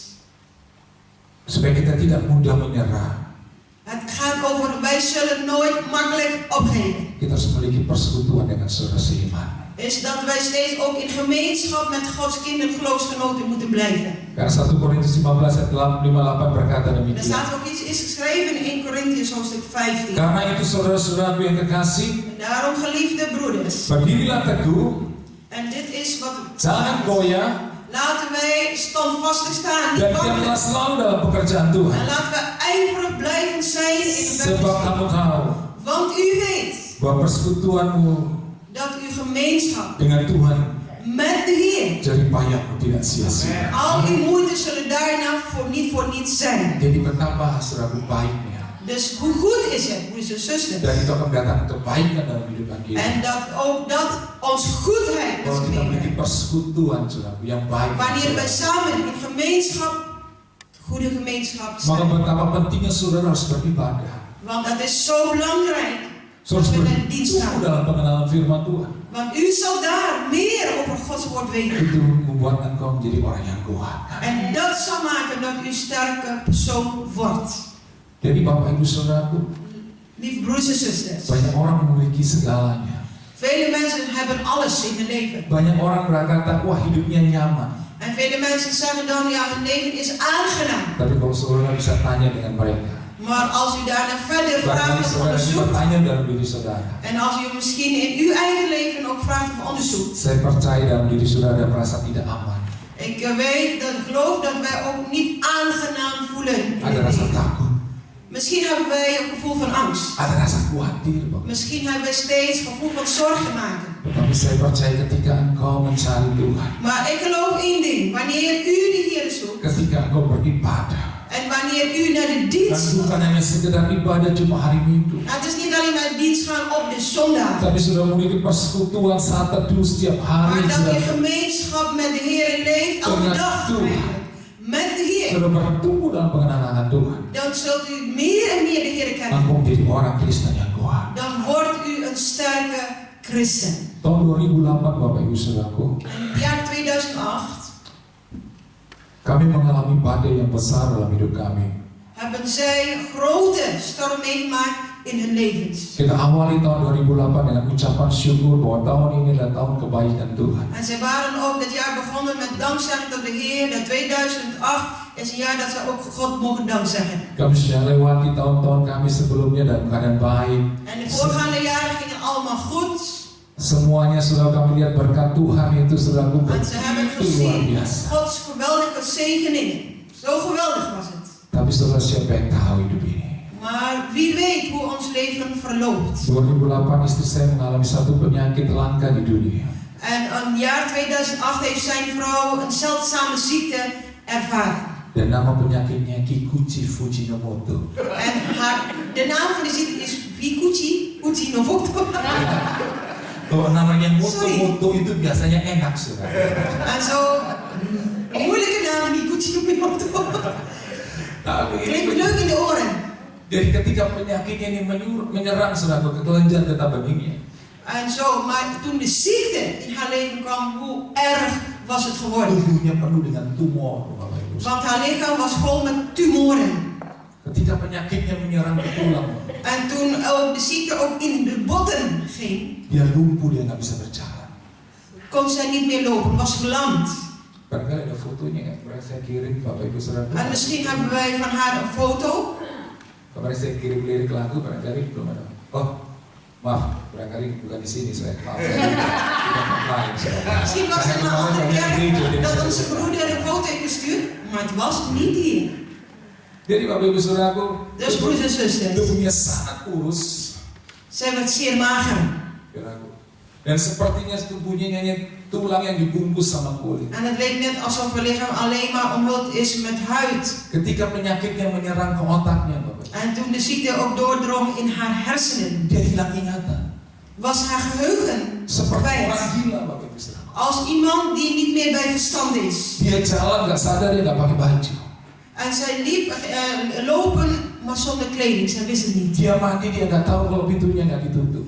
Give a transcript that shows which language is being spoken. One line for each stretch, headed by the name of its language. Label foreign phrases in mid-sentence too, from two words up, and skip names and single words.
Indonesian: supaya kita tidak mudah menyerah,
Dutch: Het gaat over, wij zullen nooit makkelijk opgeven.
Indonesian: kita harus memiliki persekutuan dengan saudara seiman.
Dutch: Is dat wij steeds ook in gemeenschap met Gods kinderen, geloofsgenoten moeten blijven.
Indonesian: Karena 1 Korintus 15 ayat 58 berkata
Dutch: Er
Indonesian: demikian.
Dutch: staat ook iets is geschreven in Korintiërs hoofdstuk 15.
Indonesian: Karena itu saudara-saudaraku yang kekasih,
Dutch: En daarom, geliefde broeders,
Indonesian: berdirilah teguh,
Dutch: en dit is wat
Indonesian: jangan goyah,
Dutch: laten wij standvastig staan, niet
Indonesian: dan wankelen. diamlah selalu dalam pekerjaan Tuhan.
Dutch: En laten we ijverig blijven zijn in het
Indonesian: Sebab
Dutch: werk.
Indonesian: kamu tahu
Dutch: Want u weet
Indonesian: bahwa persekutuanmu
Dutch: dat uw gemeenschap
Indonesian: dengan Tuhan
Dutch: met de Heer,
Indonesian: jerih payahmu tidak sia-sia.
Dutch: al uw moeite zullen daarna niet voor niets zijn.
Indonesian: Jadi betapa saudaraku baiknya,
Dutch: Dus hoe goed is het, broeders en zusters?
Indonesian: dan itu akan mendatangkan kebaikan dalam kehidupan kita.
Dutch: En dat ook dat ons goedheid
Indonesian: Kalau
Dutch: met
Indonesian: kita
Dutch: meewerkt.
Indonesian: memiliki persekutuan saudaraku yang baik,
Dutch: Wanneer wij samen in gemeenschap, goede gemeenschap
Indonesian: maka
Dutch: zijn.
Indonesian: betapa pentingnya saudara harus beribadah.
Dutch: Want dat is zo belangrijk.
Indonesian: Saudara
Dutch: Dat
Indonesian: harus
Dutch: we in dienst
Indonesian: bertumbuh
Dutch: gaan.
Indonesian: dalam pengenalan firman Tuhan.
Dutch: Want u zal daar meer over Gods woord weten.
Indonesian: Itu membuat engkau menjadi orang yang kuat.
Dutch: En dat zal maken dat u sterke persoon wordt.
Indonesian: Jadi Bapak Ibu Saudaraku,
Dutch: Lieve broers en zusters.
Indonesian: banyak orang memiliki segalanya.
Dutch: Vele mensen hebben alles in hun leven.
Indonesian: Banyak orang berkata, wah hidupnya nyaman.
Dutch: En vele mensen zeggen dan, ja, hun leven is aangenaam.
Indonesian: Tapi kalau saudara bisa tanya dengan mereka,
Dutch: Maar als u daarna verder
Indonesian: bahkan
Dutch: vraagt of
Indonesian: saudara bisa
Dutch: onderzoekt,
Indonesian: tanya dalam diri saudara,
Dutch: en als u misschien in uw eigen leven ook vraagt of onderzoekt,
Indonesian: saya percaya dalam diri saudara ada merasa tidak aman,
Dutch: ik weet, dat ik geloof dat wij ook niet aangenaam voelen. in
Indonesian: ada
Dutch: dit
Indonesian: rasa
Dutch: leven.
Indonesian: takut,
Dutch: Misschien hebben wij een gevoel van angst.
Indonesian: ada rasa khawatir, Bapak.
Dutch: Misschien hebben wij steeds een gevoel van zorgen maken.
Indonesian: Tetapi saya percaya ketika engkau mencari Tuhan,
Dutch: Maar ik geloof één ding. Wanneer u de Heer zoekt
Indonesian: ketika engkau beribadah,
Dutch: En wanneer u naar de
Indonesian: Dan
Dutch: dienst
Indonesian: bukan
Dutch: gaat,
Indonesian: hanya sekedar ibadah cuma hari Minggu,
Dutch: nou, het is niet alleen maar dienst gaan op de zondag.
Indonesian: tapi sudah memiliki persekutuan saat teduh setiap
Dutch: Maar
Indonesian: hari,
Dutch: dat je
Indonesian: saudara.
Dutch: gemeenschap met de Heer leeft, elke
Indonesian: Dengan
Dutch: dag
Indonesian: Tuhan.
Dutch: eigenlijk. Met de Heer.
Indonesian: Sudah bertumbuh dalam pengenalan Tuhan.
Dutch: Dan zult u meer en meer de Heer kennen.
Indonesian: Mampu menjadi orang Kristen yang kuat.
Dutch: Dan wordt u een sterke christen.
Indonesian: Tahun 2008 Bapak Ibu Saudaraku,
Dutch: En in het jaar 2008
Indonesian: kami mengalami badai yang besar dalam hidup kami.
Dutch: hebben zij een grote storm meegemaakt in hun levens.
Indonesian: Kita awali tahun 2008 dengan ucapan syukur bahwa tahun ini adalah tahun kebaikan Tuhan.
Dutch: En zij waren ook dit jaar begonnen met dankzegging tot de Heer. Dat 2008 is een jaar dat ze ook God mogen dankzeggen.
Indonesian: Kami sudah lewati tahun-tahun kami sebelumnya dalam keadaan baik.
Dutch: En de voorgaande jaren gingen allemaal goed.
Indonesian: Semuanya sudah kami lihat berkat Tuhan itu saudaraku
Dutch: En ze hebben
Indonesian: begitu luar
Dutch: gezien
Indonesian: biasa.
Dutch: Gods geweldige zegeningen. Zo geweldig was het.
Indonesian: Tapi saudara siapa yang tahu hidup ini?
Dutch: Maar wie weet hoe ons leven verloopt.
Indonesian: 2008 istri saya mengalami satu penyakit langka di dunia.
Dutch: En in het jaar 2008 heeft zijn vrouw een zeldzame ziekte ervaren.
Indonesian: Dan nama penyakitnya Kikuchi Fujimoto.
Dutch: En de naam van de ziekte is Kikuchi Fujimoto.
Indonesian: Kalau namanya moto-moto itu biasanya enak saudara.
Dutch: En zo, een moeilijke naam, Kikuchi Fujimoto. Klinkt leuk in de oren.
Indonesian: Jadi ketika penyakitnya ini menyerang saudara, kelenjar getah beningnya.
Dutch: En zo, maar toen de ziekte in haar leven kwam, hoe erg was het geworden?
Indonesian: Tubuhnya penuh dengan tumor, Bapak Ibu.
Dutch: Want haar lichaam was vol met tumoren.
Indonesian: Ketika penyakitnya menyerang ke tulang,
Dutch: En toen ook de ziekte ook in de botten ging,
Indonesian: dia lumpuh, dia nggak bisa berjalan.
Dutch: kon zij niet meer lopen, was verlamd.
Indonesian: Barangkali ada fotonya kan, kemarin saya kirim Bapak Ibu Saudara. En misschien hebben wij van haar een foto. Kemarin saya kirim lirik lagu, barangkali belum ada. Oh, maaf, barangkali bukan di sini saya. Maaf, saya tidak lain.
Dutch: Misschien was het een andere kerk dat onze broeder een foto heeft gestuurd, maar het was niet hier.
Indonesian: Jadi Bapak Ibu Saudaraku,
Dutch: Dus broeders en zusters,
Indonesian: tubuhnya sangat kurus,
Dutch: zij werd zeer mager.
Indonesian: saudaraku. Dan sepertinya tubuhnya hanya tulang yang dibungkus sama kulit.
Dutch: En het leek net alsof haar lichaam alleen maar omhuld is met huid.
Indonesian: Ketika penyakitnya menyerang ke otaknya, Bapak,
Dutch: En toen de ziekte ook doordrong in haar hersenen,
Indonesian: dia hilang ingatan.
Dutch: was haar geheugen
Indonesian: Seperti
Dutch: kwijt.
Indonesian: orang gila, Bapak Ibu Saudara.
Dutch: Als iemand die niet meer bij verstand is. Dia jalan nggak sadar, dia nggak pakai baju. En zij liep lopen, maar zonder kleding. Zij wist het niet.
Indonesian: Dia mandi, dia nggak tahu kalau pintunya nggak ditutup.